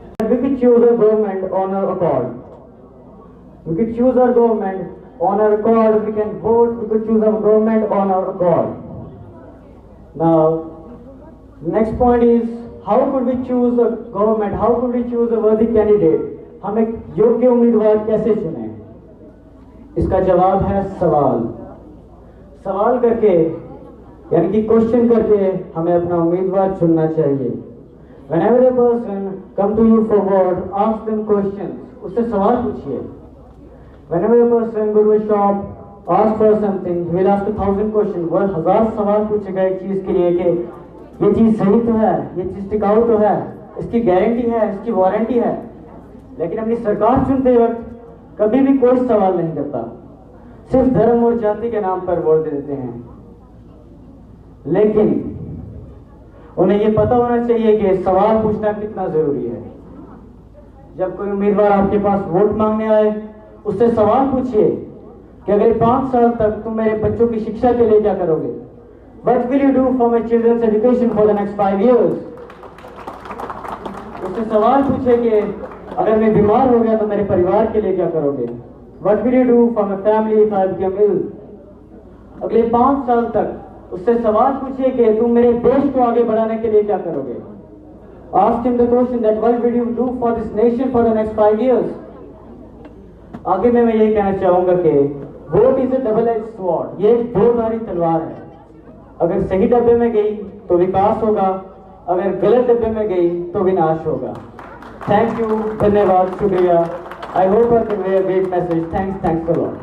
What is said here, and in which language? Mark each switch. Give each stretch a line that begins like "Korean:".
English: We could choose a government on our accord. We could choose our government on our accord. We can vote. We could choose our government on our accord. Now, next point is how could we choose a government? How could we choose a worthy candidate?
Hindi: हम एक योग्य उम्मीदवार कैसे चुनें? इसका जवाब है सवाल। सवाल करके यानी कि क्वेश्चन करके हमें अपना उम्मीदवार चुनना चाहिए।
English: Whenever a person come to you for vote, ask them questions.
Hindi: उससे सवाल पूछिए।
English: Whenever a person go to a shop, ask for something, he will ask 1,000 questions.
Hindi: वह 1000 सवाल पूछेगा एक चीज के लिए कि ये चीज सही तो है, ये चीज टिकाऊ तो है, इसकी गारंटी है, इसकी वारंटी है। लेकिन अपनी सरकार चुनते वक्त कभी भी कोई सवाल नहीं करता, सिर्फ धर्म और जाति के नाम पर वोट दे देते हैं। लेकिन उन्हें ये पता होना चाहिए कि सवाल पूछना कितना जरूरी है। जब कोई उम्मीदवार आपके पास वोट मांगने आए, उससे सवाल पूछिए कि अगले 5 साल तक तुम मेरे बच्चों की शिक्षा के लिए क्या करोगे?
English: What will you do for my children's education for the next 5 years?
Hindi: उससे सवाल पूछे कि अगर मैं बीमार हो गया तो मेरे परिवार के लिए क्या करोगे?
English: What will you do for my family if I become ill?
Hindi: अगले 5 साल तक उससे सवाल पूछिए कि तुम मेरे देश को आगे बढ़ाने के लिए क्या करोगे?
English: Ask him the question that what will you do for this nation for the next 5 years?
Hindi: आगे में मैं यही कहना चाहूंगा कि
English: Vote is a double edge sword.
Hindi: ये एक दो-धारी तलवार है। अगर सही डब्बे में गई तो विकास होगा, अगर गलत डब्बे में गई तो विनाश होगा।
English: thank you,
Hindi: धन्यवाद, शुक्रिया।
English: I hope I can convey a great message. Thanks a lot.